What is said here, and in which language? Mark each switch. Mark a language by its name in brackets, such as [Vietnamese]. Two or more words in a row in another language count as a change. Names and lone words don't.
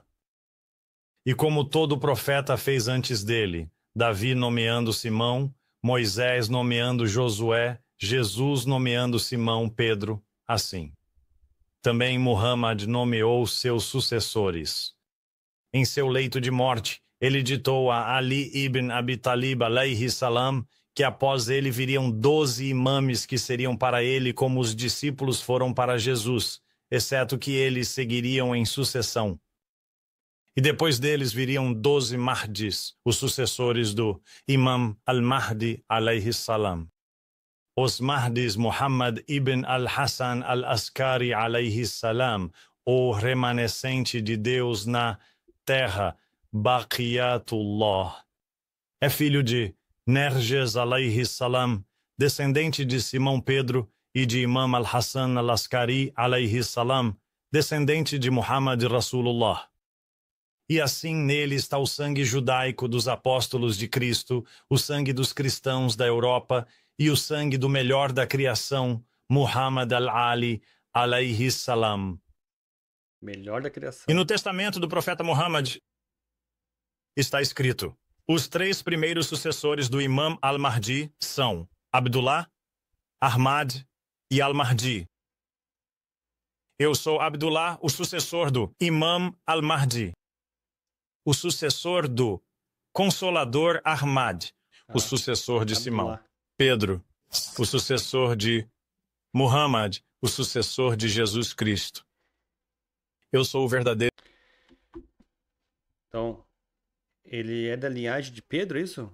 [Portuguese] E como todo profeta fez antes dele, Davi nomeando Simão, Moisés nomeando Josué, Jesus nomeando Simão Pedro, assim. Também Muhammad nomeou seus sucessores. Em seu leito de morte, ele ditou a Ali ibn Abi Talib [Arabic] عليه السلام [Portuguese] que após ele viriam 12 imames que seriam para ele como os discípulos foram para Jesus, exceto que eles seguiriam em sucessão. E depois deles viriam 12 Mahdis, os sucessores do Imam al-Mahdi [Arabic] عليه السلام. [Portuguese] Os Mahdis Muhammad ibn al-Hassan al-Askari [Arabic] عليه السلام, [Portuguese] o remanescente de Deus na terra, Baqiyatullah. É filho de Nerges [Arabic] عليه السلام, [Portuguese] descendente de Simão Pedro, e de Imam al-Hassan al-Askari [Arabic] عليه السلام, [Portuguese] descendente de Muhammad Rasulullah. E assim nele está o sangue judaico dos apóstolos de Cristo, o sangue dos cristãos da Europa e o sangue do melhor da criação, Muhammad al-Ali [Arabic] عليه السلام. [Portuguese] Melhor da criação. E no testamento do profeta Muhammad está escrito: os 3 primeiros sucessores do Imam al-Mahdi são Abdullah, Ahmad e al-Mahdi. Eu sou Abdullah, o sucessor do Imam al-Mahdi, o sucessor do Consolador Ahmad, o sucessor de Simão, Pedro, o sucessor de Muhammad, o sucessor de Jesus Cristo. Eu sou o verdadeiro. Então, ele é da linhagem de Pedro, isso?